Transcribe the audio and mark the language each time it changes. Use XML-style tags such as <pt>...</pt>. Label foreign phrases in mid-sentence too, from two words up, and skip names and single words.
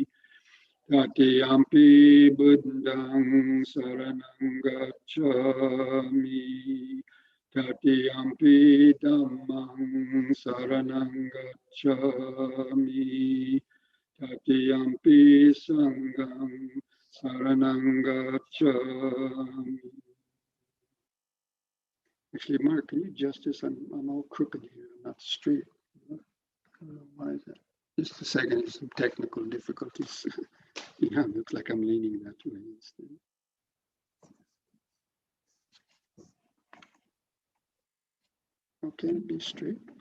<pi>Tatiyampi buddhang saranang gacchami. Tatiyampi dhammang saranang gacchami. Tatiyampi sanghang saranang gacchami.</pi> <en>Actually, Mark, can you adjust this? I'm all crooked here, I'm not straight. Why is that? Just a second, there's some technical difficulties. Yeah, it looks like I'm leaning that way instead. Okay, be straight.</en>